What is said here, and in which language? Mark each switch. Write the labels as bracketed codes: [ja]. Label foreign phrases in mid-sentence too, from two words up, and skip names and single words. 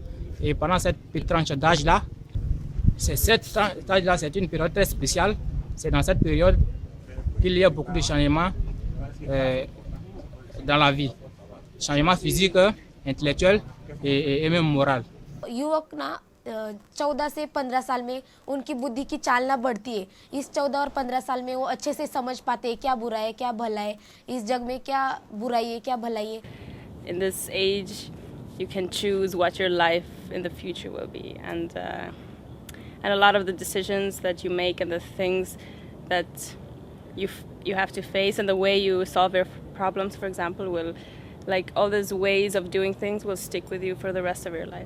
[fr] Et pendant cette petite tranche d'âge-là, c'est une période très spéciale. C'est dans cette période qu'il y a beaucoup de changements dans la vie. Changements physiques, intellectuels et même moraux. [hi] युवक ना 14 से 15 साल में उनकी बुद्धि की चालना बढ़ती है. इस 14 और 15 साल में वो अच्छे से समझ पाते हैं क्या बुरा है क्या भला है, इस जग में क्या बुराई है क्या भलाई है. [en] In this age, you can choose what your life in the future will be, and a lot of the decisions that you make and the things that you have to face and the way you solve your problems, for example, will, like all those ways of doing things will stick with you for the rest of your life.